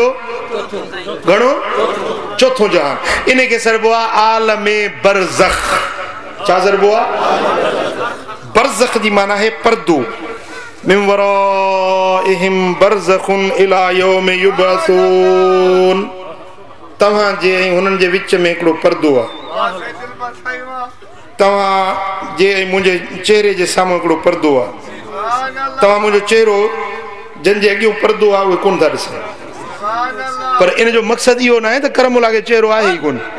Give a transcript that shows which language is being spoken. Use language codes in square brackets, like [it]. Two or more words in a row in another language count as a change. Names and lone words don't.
[sd] घणो? चौथो जहान। इन खे सरबो आहे आलमे बरज़ख। छा सरबो आहे? बरज़ख जी माना है पर्दो। [ar] من ورائهم برزخ إلى يوم يبعثون. [sd] तव्हां जे हुननि जे विच में हिकिड़ो पर्दो आहे। तव्हां जे मुंहिंजे चेहरे जे साम्हूं हिकिड़ो पर्दो आहे। तव्हां मुंहिंजो चेहरो जंहिंजे अॻियों पर्दो आहे उहे कोन था ॾिसनि, पर इन जो मक़सदु इहो न आहे त करमुला खे चेहरो आहे ई कोन।